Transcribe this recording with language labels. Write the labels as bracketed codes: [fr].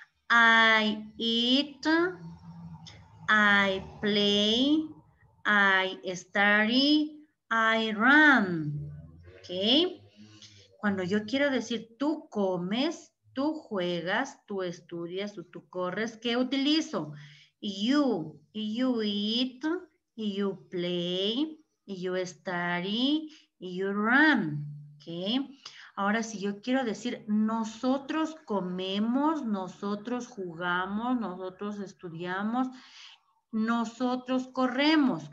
[en] I eat, I play, I study, I run. ¿Ok? [es] Cuando yo quiero decir tú comes, tú juegas, tú estudias o tú corres, ¿qué utilizo? [en] You eat, you play, you study, you run. ¿Ok? [es] Ahora, si yo quiero decir nosotros comemos, nosotros jugamos, nosotros estudiamos, nosotros corremos.